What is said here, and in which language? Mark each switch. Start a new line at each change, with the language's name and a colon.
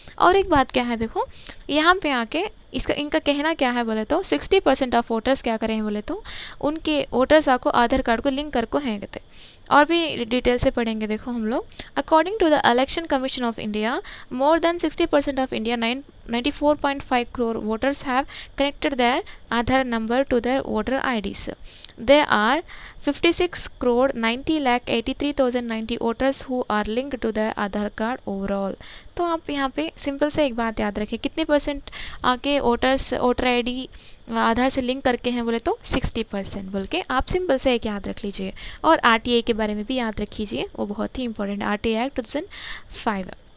Hindi: और एक बात क्या है देखो यहाँ पे आके इनका कहना क्या है बोले तो 60% ऑफ वोटर्स क्या करें बोले तो उनके वोटर्स आपको आधार कार्ड को लिंक करको हैं कहते. और भी डिटेल से पढ़ेंगे देखो हम लोग.
English: According to the election commission of India more than 60% of India 94.5 crore voters have connected their Aadhaar number to their voter IDs. There are 56 crore 90 lakh 83,090 voters who are linked to their Aadhaar card overall.
Hindi: तो आप यहाँ पे simple से एक बात याद रखें, कितने % आके वोटर ID आधार से लिंक करके हैं बोले तो 60% बोल के आप सिंपल से एक याद रख लीजिए. और RTI के बारे में भी याद रख लीजिए, वो बहुत ही इंपॉर्टेंट RTI एक्ट 2005.